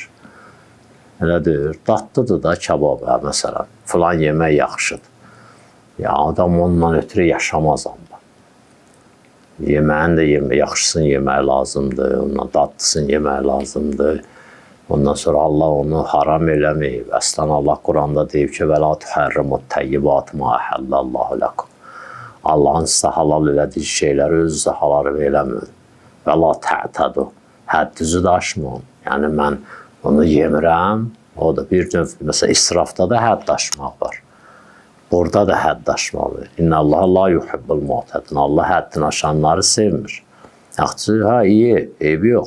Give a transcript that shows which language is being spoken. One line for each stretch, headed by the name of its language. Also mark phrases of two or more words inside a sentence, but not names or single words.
Azerbaijani: Elə deyir, dadlıdır da kabab, məsələn, filan yemək yaxşıdır. Ya adam onunla ötürü yaşamaz amma. Yeməyin də yaxşısını yemək lazımdır, onunla dadlısını yemək lazımdır. Ondan sonra Allah onu haram eləməyib. Əslən Allah Quranda deyib ki,
Arabic: وَلَا تُحَرِّمُوا الطَّيِّبَاتِ مَا أَحَلَّ اللّٰهُ لَكُمْ.
Azerbaijani: Allahın sizə halal elədiyi şeyləri öz sizə halal eləmir.
Arabic: وَلَا تَعْتَدُوا.
Azerbaijani: Həddinizi də aşmayın. Yəni mən onu yemirəm. O da bir növ, məsələn, israfda da hədd aşmaq var. Burada da hədd aşmaq var.
Arabic: إن الله لا يحب المعتدين.
Azerbaijani: Allah həddini aşanları sevmir. Yaxşı, iyi, eybi yox.